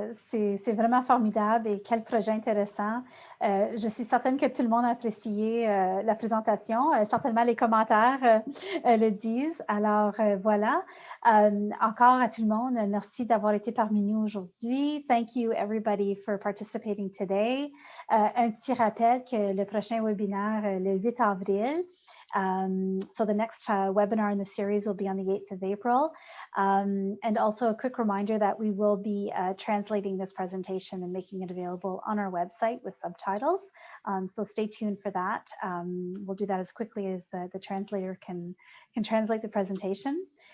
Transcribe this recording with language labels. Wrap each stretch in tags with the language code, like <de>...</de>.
<fr>C'est vraiment formidable et quel projet intéressant. Je suis certaine que tout le monde a apprécié la présentation. Certainement, les commentaires le disent. Alors, voilà. Encore à tout le monde, merci d'avoir été parmi nous aujourd'hui.</fr> <en>Thank you, everybody, for participating today.</en> <fr>Un petit rappel que le prochain webinaire, le 8 avril.</fr> <en>So the next webinar in the series will be on the 8th of April. And also a quick reminder that we will be translating this presentation and making it available on our website with subtitles. So stay tuned for that. We'll do that as quickly as the translator can translate the presentation.</en>